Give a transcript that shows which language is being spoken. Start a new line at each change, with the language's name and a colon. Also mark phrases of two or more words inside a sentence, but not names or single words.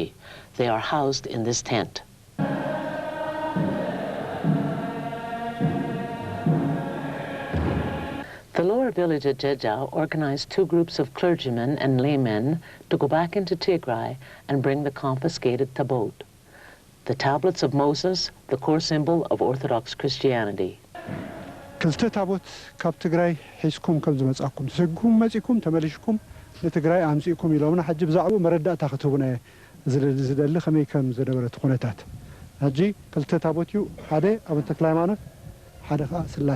English: They are housed in this tent. The lower village at Jeddah organized 2 groups of clergymen and laymen to go back into Tigray and bring the confiscated tabot, the tablets of Moses, the core symbol of Orthodox Christianity.
Tigrinya: ክልተ ታቦት ካብ ትግራይ ሒዝኩም ከም ዝመጻኩም ሰጉም መጺኩም ተመልሽኩም ለትግራይ አምጺኩም ኢሎምና ሐጅ ብዛዕቡ መረዳእታ ክትቡና ዝደሊ ከመይ ከም ዝነበረት ኩነታት ሐጂ ክልተ ታቦት ዩ ሓደ ኣብ ተክለ ሃይማኖት ሓደ ኸ ስላሴ